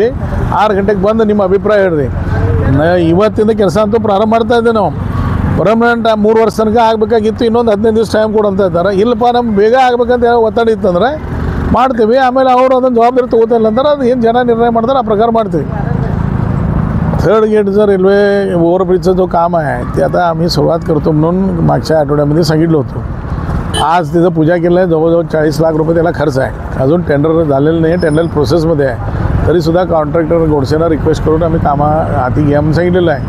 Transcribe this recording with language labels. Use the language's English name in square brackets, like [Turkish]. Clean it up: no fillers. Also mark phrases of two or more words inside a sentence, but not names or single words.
[Kannada] 6 ಗಂಟೆಗೆ ಬಂದು ನಿಮ್ಮ ಅಭಿಪ್ರಾಯ ಹೇಳ್ರಿ. ಇವತ್ತಿಂದ ಕೆಲಸ ಅಂತೂ ಪ್ರಾರಂಭ ಮಾಡ್ತಾಯಿದ್ದೆ. ನಾವು ಪರ್ಮನೆಂಟ್ 3 ವರ್ಷ ತನಕ ಆಗಬೇಕಾಗಿತ್ತು, ಇನ್ನೊಂದು 15 ದಿವಸ ಟೈಮ್ ಕೊಡಂತ ಇದ್ದಾರೆ. ಇಲ್ಲಪ್ಪ ನಮ್ಗೆ ಬೇಗ ಆಗ್ಬೇಕಂತ ಹೇಳಿ ಒತ್ತಡ ಇತ್ತಂದ್ರೆ ಮಾಡ್ತೀವಿ. ಆಮೇಲೆ ಅವರು ಅದನ್ನು ಜವಾಬ್ದಾರಿ ತೊಗೋತಿಲ್ಲ ಅಂದ್ರೆ ಅದು ಏನು ಜನ ನಿರ್ಣಯ ಮಾಡ್ತಾರೆ ಆ प्रकार ಮಾಡ್ತೀವಿ. [Marathi] 3rd गेटचं रेल्वे ओव्हरब्रिजचं जो काम आहे ते आता आम्ही सुरुवात करतो म्हणून मागच्या आठवड्यामध्ये सांगितलं होतं. आज तिथं पूजा केलं आहे. जवळजवळ 40 लाख रुपये त्याला खर्च आहे. अजून टेंडर झालेलं नाही, टेंडर प्रोसेसमध्ये आहे. तरीसुद्धा कॉन्ट्रॅक्टर गोडसेला रिक्वेस्ट करून आम्ही कामं हाती घ्या म्हणून सांगितलेलं आहे.